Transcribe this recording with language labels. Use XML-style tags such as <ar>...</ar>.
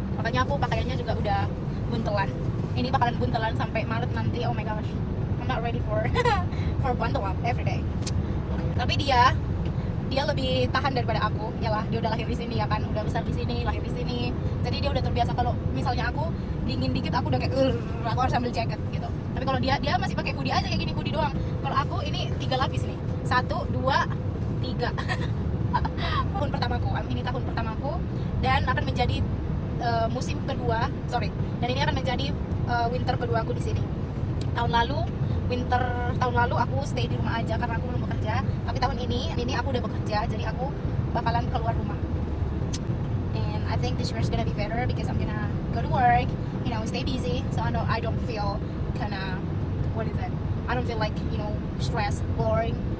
<id>Makanya aku pakaiannya juga udah buntelan. Ini bakalan buntelan sampai Maret nanti.</id> <en>Oh my gosh, I'm not ready for for bundle up every day.</en> <id>Tapi dia lebih tahan daripada aku. Yalah, dia udah lahir di sini ya kan, udah besar di sini, lahir di sini. Jadi dia udah terbiasa kalau misalnya aku dingin dikit aku udah kayak aku harus ambil jaket gitu. Tapi kalau dia masih pakai hoodie aja kayak gini, hoodie doang. Kalau aku ini 3 lapis nih. 1, 2, 3. Tahun pertamaku, ini tahun pertamaku dan akan menjadi musim kedua, dan ini akan menjadi winter kedua aku di sini. Tahun lalu aku stay di rumah aja karena aku belum bekerja. Tapi tahun ini aku udah bekerja, jadi aku bakalan keluar rumah.</id> <en>And I think this year is gonna be better because I'm gonna go to work, stay busy, so I don't feel kinda, what is it? I don't feel like, stressed, boring.</en>